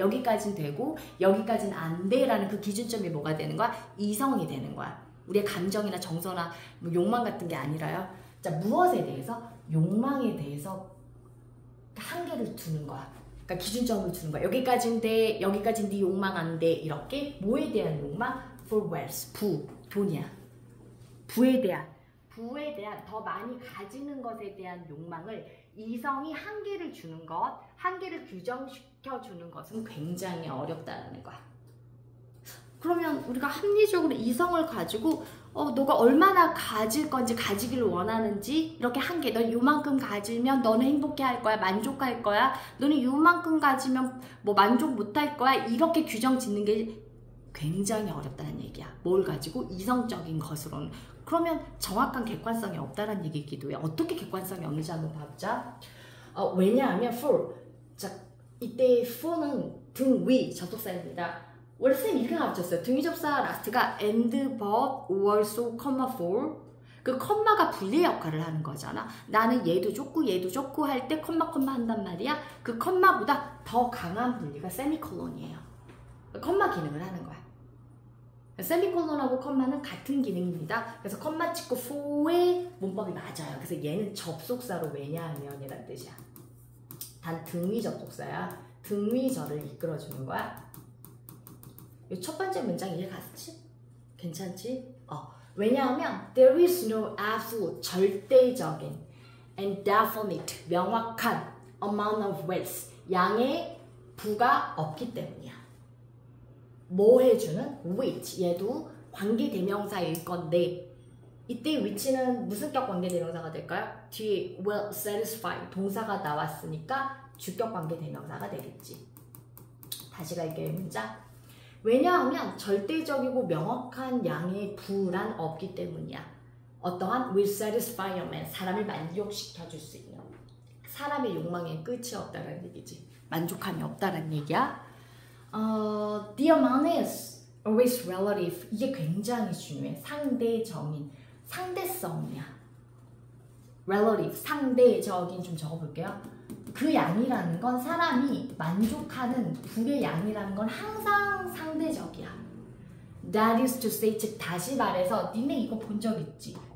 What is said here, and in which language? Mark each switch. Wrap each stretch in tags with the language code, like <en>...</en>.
<ko>여기까지는 되고 여기까지는 안 돼라는 그 기준점이 뭐가 되는 거야? 이성이 되는 거야. 우리의 감정이나 정서나 뭐 욕망 같은 게 아니라요. 자, 무엇에 대해서? 욕망에 대해서 한계를 두는 거야. 그러니까 기준점을 두는 거야. 여기까지는 돼, 여기까지는 네 욕망 안 돼. 이렇게 뭐에 대한 욕망?</ko> <en>For wealth,</en> <ko>돈이야. 부에 대한 더 많이 가지는 것에 대한 욕망을 이성이 한계를 주는 것, 한계를 규정시켜 주는 것은 굉장히 어렵다는 거야. 그러면 우리가 합리적으로 이성을 가지고 너가 얼마나 가질 건지, 가지기를 원하는지 이렇게 한계, 너 요만큼 가지면 너는 행복해 할 거야, 만족할 거야, 너는 요만큼 가지면 뭐 만족 못 할 거야, 이렇게 규정 짓는 게 굉장히 어렵다는 얘기야. 뭘 가지고? 이성적인 것으로는. 그러면 정확한 객관성이 없다는 얘기이기도 해. 어떻게 객관성이 없는지 한번 봐보자. 왜냐하면 for, 자, 이때 for는 등 위 접속사입니다. 원래 선생님 이렇게 가르쳤어요. 등위 접사 라스트가</ko> <en>and, but, or, so, for.</en> <ko>그 컴마가 분리 역할을 하는 거잖아. 나는 얘도 좋고 할 때 컴마 한단 말이야. 그 컴마보다 더 강한 분리가 세미콜론이에요. 컴마 기능을 하는 거야. 세미콜론하고 컴마는 같은 기능입니다. 그래서 컴마 찍고 for의 문법이 맞아요. 그래서 얘는 접속사로 왜냐하면 이란 뜻이야. 단 등위 접속사야. 등위절을 이끌어주는 거야. 이 첫 번째 문장 이해 갔지? 괜찮지? 왜냐하면</ko> <en>there is no absolute,</en> <ko>절대적인</ko> <en>and definite,</en> <ko>명확한</ko> <en>amount of wealth,</en> <ko>양의 부가 없기 때문이야. 뭐 해주는? which, 얘도 관계대명사일 건데 이때 which는 무슨 격 관계대명사가 될까요? 뒤에</ko> <en>will satisfy,</en> <ko>동사가 나왔으니까 주격 관계대명사가 되겠지. 다시 갈게요, 문장. 왜냐하면 절대적이고 명확한 양의 부란 없기 때문이야. 어떠한</ko> <en>will satisfy a man,</en> <ko>사람을 만족시켜줄 수 있는, 사람의 욕망에 끝이 없다는 얘기지. 만족함이 없다는 얘기야.</ko> <en>The amount is always relative.</en> <ko>이게 굉장히 중요해. 상대적인, 상대성이야. relative, 상대적인 좀 적어볼게요. 그 양이라는 건 사람이 만족하는 부의 양이라는 건 항상 상대적이야.</ko> <en>That is to say,</en> <ko>즉 다시 말해서 니네 이거 본 적 있지?</ko>